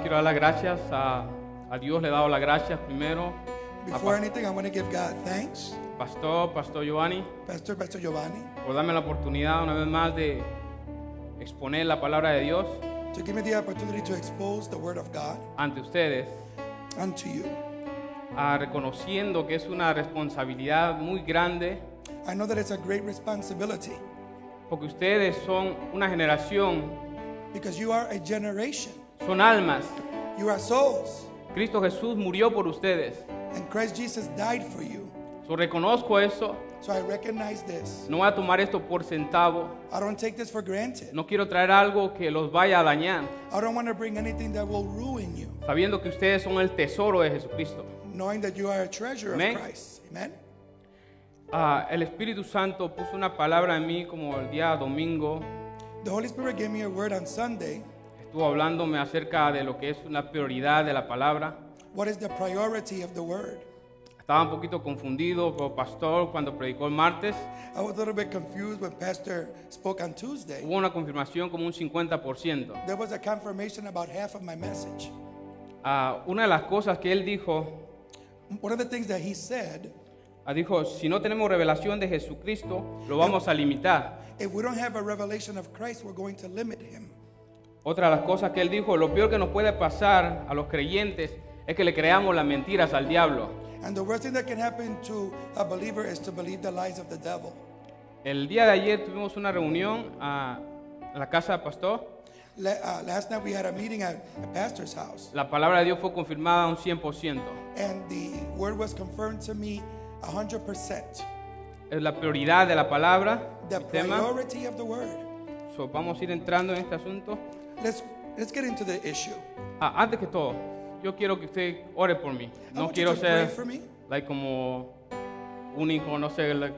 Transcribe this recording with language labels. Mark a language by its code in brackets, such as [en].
[es] Quiero dar las gracias a Dios. Le he dado las gracias primero. [en] Before anything, I want to give God thanks, Pastor Giovanni, Pastor Giovanni, [es] por darme la oportunidad una vez más de exponer la palabra de Dios [en] to give me the opportunity to expose the Word of God [es] ante ustedes, [en] unto you. [es] reconociendo que es una responsabilidad muy grande, [en] I know that it's a great responsibility [es] porque ustedes son una generación, [en] because you are a generation. [es] son almas. [en] You are souls, [es] Cristo Jesús murió por ustedes. [en] and Christ Jesus died for you. [es] Yo reconozco eso. [en] So I recognize this. [es] No voy a tomar esto por centavo. [en] I don't take this for granted. [es] No quiero traer algo que los vaya a dañar, [en] I don't want to bring anything that will ruin you, [es] sabiendo que ustedes son el tesoro de Jesucristo. [en] knowing that you are a treasure Amen. of Christ. Amen. [es] El Espíritu Santo puso una palabra en mí como el día domingo. [en] The Holy Spirit gave me a word on Sunday. [es] Estuvo hablándome acerca de lo que es una prioridad de la palabra. [en] What is the priority of the Word? [es] Estaba un poquito confundido con el pastor cuando predicó el martes. [en] I was a little bit confused when Pastor spoke on Tuesday. [es] Hubo una confirmación como un 50%. [en] There was a confirmation about half of my message. [es] Una de las cosas que él dijo, [en] One of the things that he said, [es] dijo, si no tenemos revelación de Jesucristo, lo vamos a limitar. [en] if we don't have a revelation of Christ, we're going to limit him. [es] Otra de las cosas que él dijo, lo peor que nos puede pasar a los creyentes es que le creamos las mentiras al diablo. [en] And the worst thing that can happen to a believer is to believe the lies of the devil. [es] El día de ayer tuvimos una reunión en la casa del pastor. [en] Last night we had a meeting at a pastor's house, [es] La palabra de Dios fue confirmada a un 100%. [en] and the word was confirmed to me 100%. [es] Es la prioridad de la palabra, [en] The [es] el tema. [en] priority of the word. [es] So, vamos a ir entrando en este asunto. [en] Let's get into the issue. [es] Antes que todo, yo quiero que usted ore por mí. [en] I [es] No [en] want [es] quiero [en] you to pray [es] ser [en] for me. [es] como único, no sé.